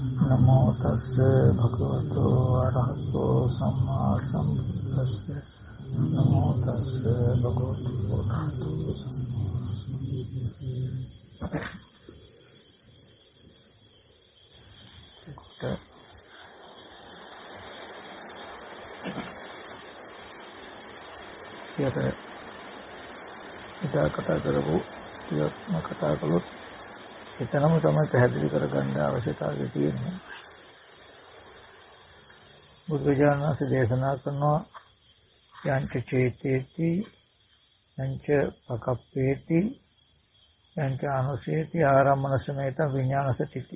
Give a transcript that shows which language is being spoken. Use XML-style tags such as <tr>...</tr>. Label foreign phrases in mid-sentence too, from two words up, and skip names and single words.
<pi>නමෝ තස්ස භගවතු අරහතෝ සම්මා සම්බුද්දස්ස නමෝ තස්ස භගවතු අරහතෝ සම්මා</pi> <si>සම්බුද්දස්ස ඉතින් කතා කරපු ටිකක්ම කතා කළොත් එතනම තමයි පැහැදිලි කරගන්න අවශ්‍යතාවය තියෙන්නේ. බුදුරජාණන් වහන්සේ දේශනා කරනවා</si> <pi>යංච චේතේති යංච පකප්පේති යංච අනුසේති ආරම්මන සමේත විඥානසතිති.</pi>